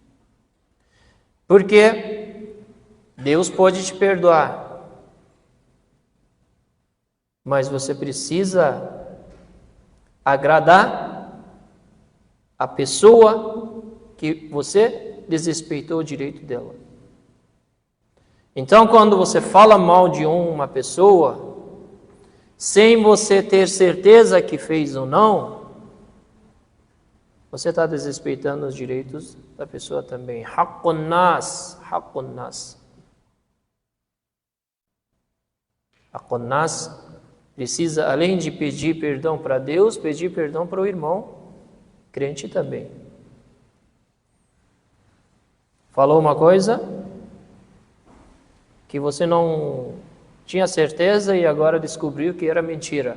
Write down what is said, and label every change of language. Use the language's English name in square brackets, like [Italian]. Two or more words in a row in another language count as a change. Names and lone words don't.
[Portuguese] Porque Deus pode te perdoar, mas você precisa agradar a pessoa que você desrespeitou o direito dela. Então, quando você fala mal de uma pessoa, sem você ter certeza que fez ou não, você está desrespeitando os direitos da pessoa também. [Arabic] حق الناس، حق الناس. حق الناس [Portuguese] precisa, além de pedir perdão para Deus, pedir perdão para o irmão crente também. Falou uma coisa que você não tinha certeza e agora descobriu que era mentira.